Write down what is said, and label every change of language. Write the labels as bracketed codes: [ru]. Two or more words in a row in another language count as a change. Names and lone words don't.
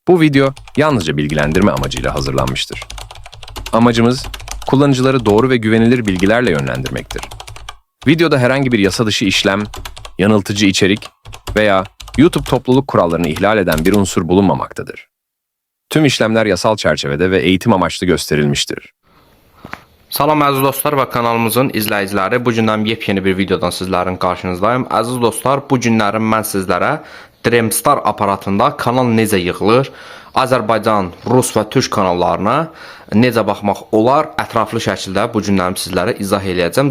[tr] Bu video yalnızca bilgilendirme amacıyla hazırlanmıştır. Amacımız, kullanıcıları doğru ve güvenilir bilgilerle yönlendirmektir. Videoda herhangi bir yasa dışı işlem, yanıltıcı içerik veya YouTube topluluk kurallarını ihlal eden bir unsur bulunmamaktadır. Tüm işlemler yasal çerçevede ve eğitim amaçlı gösterilmiştir. [az] Salam əziz dostlar və kanalımızın izləyiciləri. Bu gündən yepyeni bir videodan sizlərin qarşınızdayım. Əziz dostlar, bu günlərin mən sizlərə Dreamstar aparatında kanal necə yığılır, Azərbaycan, Rus və Türk kanallarına necə baxmaq olar, ətraflı şəkildə bu günlərim sizlərə izah eləyəcəm.